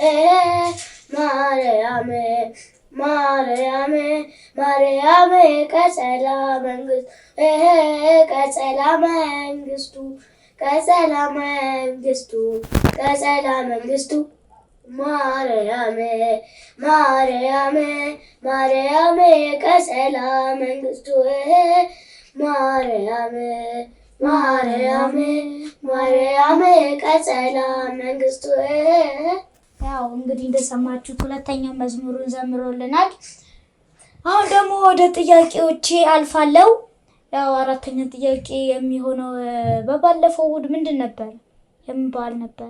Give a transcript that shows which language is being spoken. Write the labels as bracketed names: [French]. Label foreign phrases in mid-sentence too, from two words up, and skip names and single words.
[Amharic] ማርያም ማርያም ማርያም ቀጸላ መንግስቱ ቀጸላ መንግስቱ ቀጸላ መንግስቱ ቀጸላ መንግስቱ ማርያም ማርያም ማርያም ቀጸላ መንግስቱ ማርያም ማርያም ማርያም ቀጸላ መንግስቱ። ያው እንግዲህ እንደሰማችሁት ሁለተኛው መዝሙሩን ዘምሮልናል። አሁን ደግሞ ወደ ጥያቄዎቼ አልፋለሁ። ያው አራተኛ ጥያቄ የሚሆነው በባለፈው እሑድ ምንድን ነበር? የምን በዓል ነበረ?